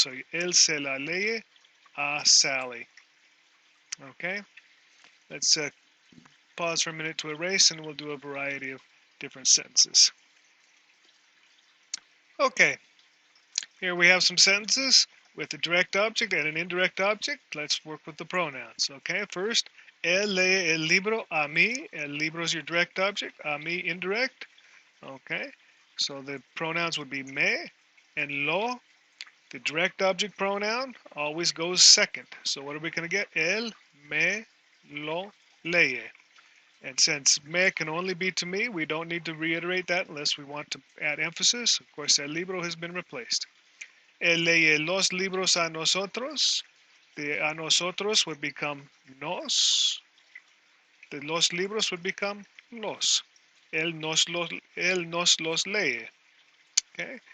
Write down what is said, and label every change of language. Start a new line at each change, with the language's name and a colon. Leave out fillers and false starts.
English: So
Spanish: él se la lee a Sally.
English: Okay, let's pause for a minute to erase, and we'll do a variety of different sentences. Okay, here we have some sentences with a direct object and an indirect object. Let's work with the pronouns. Okay, first,
Spanish: él lee el libro a mí.
English: El libro is your direct object, a mí indirect. Okay, so the pronouns would be me and lo. The direct object pronoun always goes second. So what are we going to get?
Spanish: Él me lo lee.
English: And since me can only be to me, we don't need to reiterate that unless we want to add emphasis. Of course, el libro has been replaced.
Spanish: Él lee los libros a nosotros.
English: The a nosotros would become nos. The los libros would become los.
Spanish: Él nos los lee. Okay?